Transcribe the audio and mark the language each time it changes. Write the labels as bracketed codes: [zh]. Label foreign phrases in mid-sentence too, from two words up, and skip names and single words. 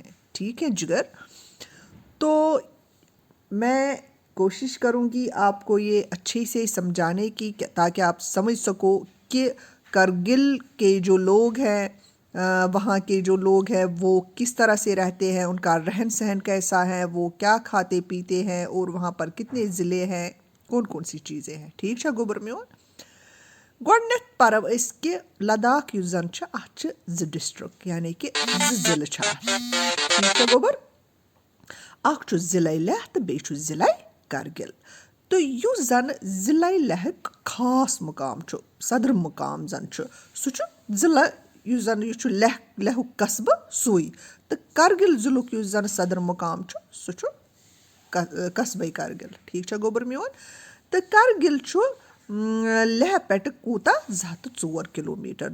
[ur] ٹھیک ہے جگر، تو میں کوشش کروں گی آپ کو یہ اچھے سے سمجھانے کی تاکہ آپ سمجھ سکو کہ کرگل کے جو لوگ ہیں، وہاں کے جو لوگ ہیں وہ کس طرح سے رہتے ہیں، ان کا رہن سہن کیسا ہے، وہ کیا کھاتے پیتے ہیں اور وہاں پر کتنے ضلع ہیں، کون کون سی چیزیں ہیں. ٹھیک ہے [ks] گوبر میون؟ گۄڈنٮ۪تھ پرو أسۍ کہ لداخ یُس زن چھُ اتھ چھِ 2 ڈسٹرک یعنی کہ 2 ضلع چھِ اتھ. ٹھیک چھا گوبر؟ اکھ چھُ ضلع لیہ تہٕ بیٚیہِ چھُ ضلع کرگل. تہٕ یُس زن ضلع لیہُک خاص مقام چھُ، صدر مقام زن چھُ، سُہ چھُ ضلع یُس زَن یہِ چھُ لیہُک قصبہٕ سُے تہٕ کرگِل ضِلعُک یُس زَن صدر مُقام چھُ سُہ چھُ قصبے کرگِل ٹھیٖک چھا گوٚبُر میون تہٕ کرگِل چھُ لیہہ پٮ۪ٹھٕ کوٗتاہ 204 کِلوٗمیٖٹر